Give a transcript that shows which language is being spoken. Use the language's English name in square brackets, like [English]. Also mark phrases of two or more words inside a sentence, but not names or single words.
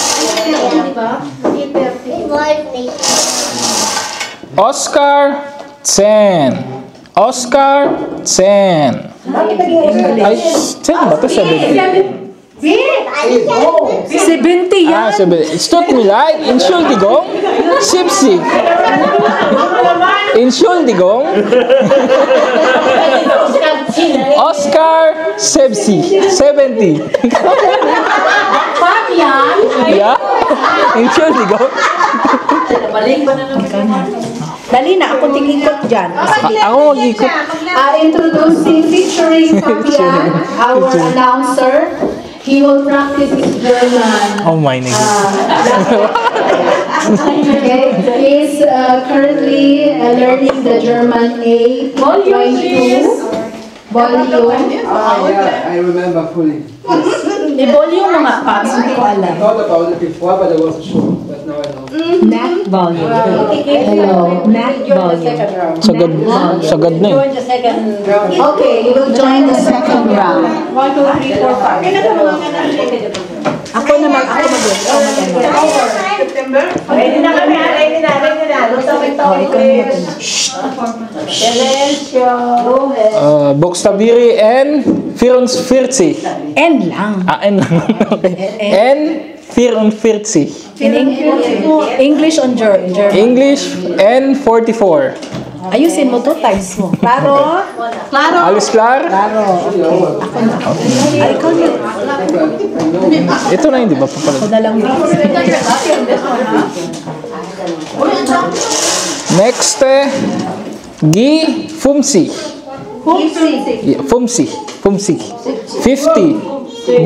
[Filipino] Oscar, 10. Oscar, 10. Ay, 10 ba ito? 70. 70 yan. [German] Ah, 70. Es tut mir leid. Entschuldigung. 70. Entschuldigung. Oscar, 70. 70. Fabian. Ja? Entschuldigung. [Filipino] Dali na, ako tingikot dyan. Ako mag-ikot. [English] Introducing, featuring Fabian, our announcer. He will practice his German. Oh my God. Okay, he's currently learning the German A.2 volume. I remember fully. [Filipino] I-volume mo nga, Pops. Hindi ko alam. [English] I thought about it before, but I wasn't sure. But now I know. Mac volume. Hello, Mac volume. [Filipino] Sagad na yun. [English] Okay, you will join the second round. 1, 2, 3, 4, 5. [Filipino] Ako naman, ako September? Ready na kami, ready na. Gusto ko ito. Buxtabiri N 44. N lang. Ah, N lang. Okay. N 44. [English] In English on German. English N 44. [Filipino] Ayusin mo 2 times mo. Klaro? Klaro? [German] Alles klar? [Filipino] Klaro. Okay. Ako na. Ay, ikaw na. Ito na hindi ba papalad? Ako na lang. [English] Next, Gi Fumsi. Fumsi. 50.